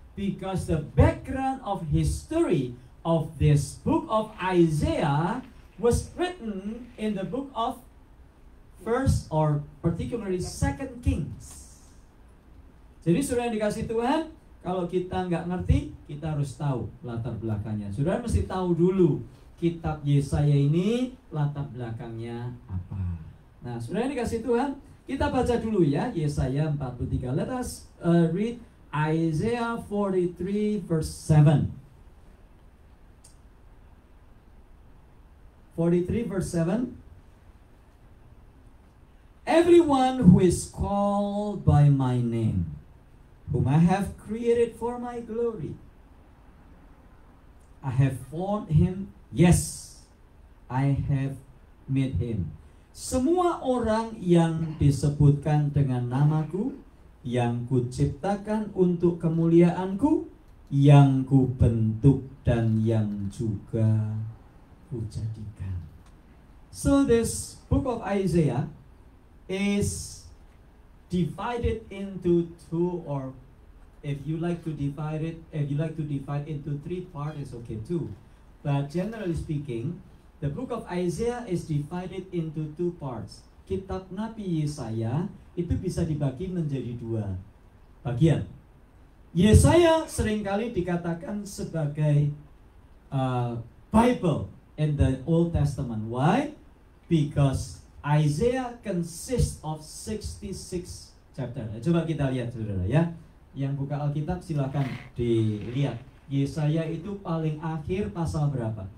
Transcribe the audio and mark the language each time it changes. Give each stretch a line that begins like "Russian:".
English: Because the background of history of this book of Isaiah was written in the book of First or particularly Second Kings.
Indonesian: Jadi saudara yang dikasih Tuhan, kalau kita nggak ngerti, kita harus tahu latar belakangnya. Saudara mesti tahu dulu kitab Yesaya ini latar belakangnya apa. Nah, saudara yang dikasih Tuhan, kita baca dulu ya Yesaya 43.
English: Let us read Isaiah 43 verse 7. 43 verse 7. Everyone who is called by my name, whom I have created for my glory, I have formed him, yes, I have made him.
Indonesian: Semua orang yang disebutkan dengan namaku, yang kuciptakan untuk kemuliaanku, yang kubentuk dan yang juga kujadikan.
English: So this book of Isaiah is divided into two, or if you like to divide into three parts, it's okay too. But generally speaking, the book of Isaiah is divided into two parts.
Indonesian: Kitab Nabi Yesaya itu bisa dibagi menjadi dua bagian. Yesaya seringkali dikatakan sebagai
English: Bible in the Old Testament. Why? Because Isaiah consists of 66 chapter.
Indonesian: Coba kita lihat saudara ya. Yang buka Alkitab silakan dilihat. Yesaya itu paling akhir pasal berapa?